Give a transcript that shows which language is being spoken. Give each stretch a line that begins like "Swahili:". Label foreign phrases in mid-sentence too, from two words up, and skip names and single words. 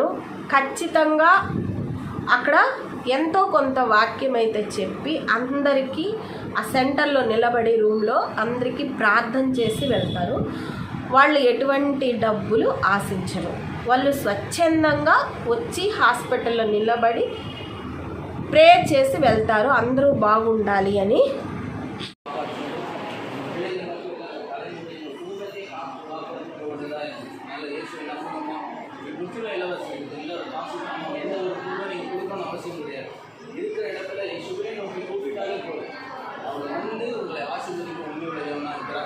Telugu: ఖచ్చితంగా అక్కడ ఎంతో కొంత వాక్యం అయితే చెప్పి అందరికీ ఆ సెంటర్లో నిలబడి రూమ్లో అందరికీ ప్రార్థన చేసి వెళ్తారు. వాళ్ళు ఎటువంటి డబ్బులు ఆశించరు. వాళ్ళు స్వచ్ఛందంగా వచ్చి హాస్పిటల్లో నిలబడి ప్రేయర్ చేసి వెళ్తారు, అందరూ బాగుండాలి అని.
Tamil: இருக்கிற இடத்துல இயேசுவே நோக்கி கூப்பிட்டாலே போதும், அவர் வந்து உங்களை ஆசீர்வதிக்க உண்மையுள்ள தேவனாக இருக்கிறார்.